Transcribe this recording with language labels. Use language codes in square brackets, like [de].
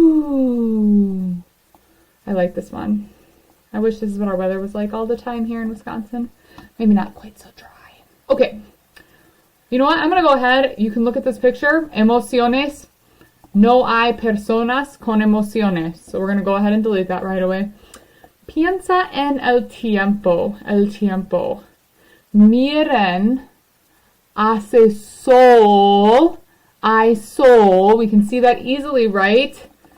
[en] Ooh. I like this one. I wish this is what our weather was like all the time here in Wisconsin. Maybe not quite so dry. Okay. You know what? I'm going to go ahead. You can look at this picture. [es] Emociones. No hay personas con emociones. [en] So we're going to go ahead and delete that right away. [es] Piensa en el tiempo. El tiempo. Miren. Hace sol. Hay sol. [en] We can see that easily, right?